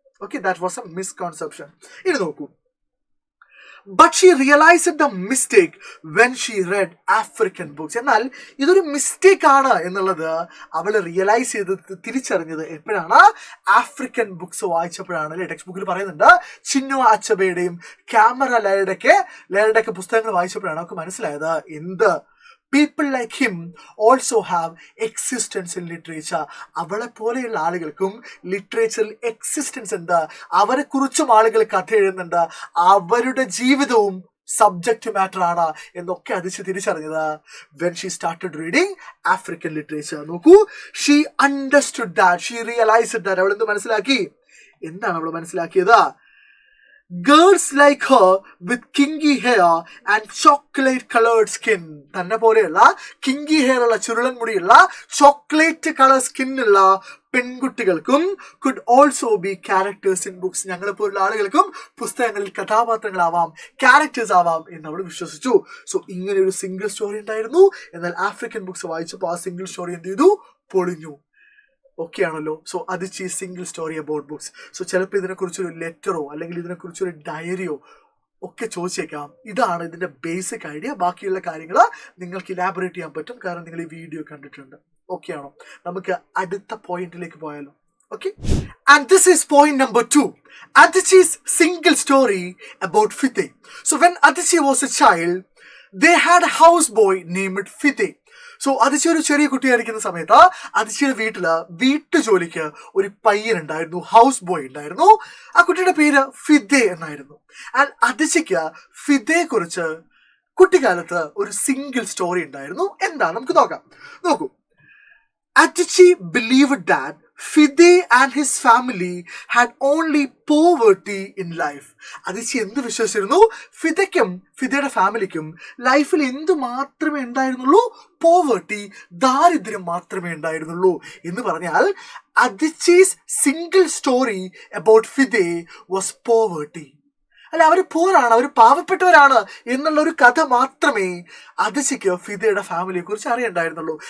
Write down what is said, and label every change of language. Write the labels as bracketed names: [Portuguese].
[English] Okay, that was a misconception. [Malayalam] ഇനി നോക്കൂ, [English] But she realized the mistake when she read African books. [Malayalam] എന്നാൽ ഇതൊരു mistake ആണ് എന്നുള്ളത് അവൾ റിയലൈസ് ചെയ്ത് തിരിച്ചറിഞ്ഞത് എപ്പോഴാണ്? African books വായിച്ചപ്പോഴാണ്. അല്ലെ, ടെക്സ്റ്റ് ബുക്കിൽ പറയുന്നുണ്ട് ചിന്നു അച്ചബയുടെയും ക്യാമറ ലയറുടെയൊക്കെ പുസ്തകങ്ങൾ വായിച്ചപ്പോഴാണ് അവർക്ക് മനസ്സിലായത് എന്ത്? [English] People like him also have existence in literature. [Malayalam] അവളെ പോലെയുള്ള ആളുകൾക്കും ലിറ്ററേച്ചറിൽ എക്സിസ്റ്റൻസ് ഉണ്ട്. അവരെ കുറിച്ചും ആളുകൾ കഥ എഴുതുന്നുണ്ട്. അവരുടെ ജീവിതവും സബ്ജക്റ്റ് മാറ്റർ ആണ് എന്നൊക്കെ അതിച്ച് തിരിച്ചറിഞ്ഞത് [English] when she started reading African literature. നോക്കൂ, she understood that, she realized that. [Malayalam] അവൾ എന്ത് മനസ്സിലാക്കി? എന്താണ് അവൾ മനസ്സിലാക്കിയത്? [English] Girls like her with kinky hair and chocolate colored skin. [Malayalam] തന്നെ പോലെയുള്ള കിങ്കി ഹെയർ ഉള്ള ചുരുളൻ മുടിയുള്ള ചോക്ലേറ്റ് കളർ സ്കിന്നുള്ള പെൺകുട്ടികൾക്കും [English] could also be characters in books. [Malayalam] ഞങ്ങളെ പോലുള്ള ആളുകൾക്കും പുസ്തകങ്ങളിൽ കഥാപാത്രങ്ങളാവാം, ക്യാരക്ടേഴ്സ് ആവാം എന്ന് അവൾ വിശ്വസിച്ചു. സോ ഇങ്ങനെ ഒരു സിംഗിൾ സ്റ്റോറി ഉണ്ടായിരുന്നു. എന്നാൽ ആഫ്രിക്കൻ ബുക്സ് വായിച്ചപ്പോൾ ആ സിംഗിൾ സ്റ്റോറി എന്ത് ചെയ്തു? പൊളിഞ്ഞു. ഓക്കെ ആണല്ലോ. സോ അത് single story about books. So ചിലപ്പോൾ ഇതിനെക്കുറിച്ചൊരു ലെറ്ററോ അല്ലെങ്കിൽ ഇതിനെക്കുറിച്ചൊരു ഡയറിയോ ഒക്കെ ചോദിച്ചേക്കാം. ഇതാണ് ഇതിന്റെ ബേസിക് ഐഡിയ. ബാക്കിയുള്ള കാര്യങ്ങൾ നിങ്ങൾക്ക് ഇലാബറേറ്റ് ചെയ്യാൻ പറ്റും, കാരണം നിങ്ങൾ ഈ വീഡിയോ കണ്ടിട്ടുണ്ട്. ഓക്കെ ആണോ? നമുക്ക് അടുത്ത പോയിന്റിലേക്ക് പോയാലോ? [English] Okay, and this is point number 2. Adichi's single story about Fide. So when Adichi was a child, they had a houseboy named Fide. [Malayalam] So അതിച്ചി ഒരു ചെറിയ കുട്ടിയായിരിക്കുന്ന സമയത്ത് അതിച്ചിയുടെ വീട്ടു ജോലിക്ക് ഒരു പയ്യനുണ്ടായിരുന്നു, ഹൗസ് ബോയ് ഉണ്ടായിരുന്നു. ആ കുട്ടിയുടെ പേര് ഫിദെ എന്നായിരുന്നു. ആൻഡ് അതിച്ചിക്ക് ഫിദയെ കുറിച്ച് കുട്ടിക്കാലത്ത് ഒരു സിംഗിൾ സ്റ്റോറി ഉണ്ടായിരുന്നു. എന്താണ്? നമുക്ക് നോക്കാം. [English] നോക്കൂ, Adichi believed that Fide and his family had only poverty in life. [Malayalam] അതിച്ചി എന്ത് വിശ്വസിച്ചിരുന്നു? ഫിദയ്ക്കും ഫിദയുടെ ഫാമിലിക്കും ലൈഫിൽ എന്ത് മാത്രമേ ഉണ്ടായിരുന്നുള്ളൂ? പോവർട്ടി, ദാരിദ്ര്യം മാത്രമേ ഉണ്ടായിരുന്നുള്ളൂ. എന്ന് പറഞ്ഞാൽ [English] Adichie's single story about Fide was poverty. [Malayalam] അല്ല, അവർ പോറാണ്, അവർ പാവപ്പെട്ടവരാണ് എന്നുള്ള ഒരു കഥ മാത്രമേ അതിച്ചിക്ക് ഫിദയുടെ ഫാമിലിയെ കുറിച്ച് അറിയണ്ടായിരുന്നുള്ളൂ.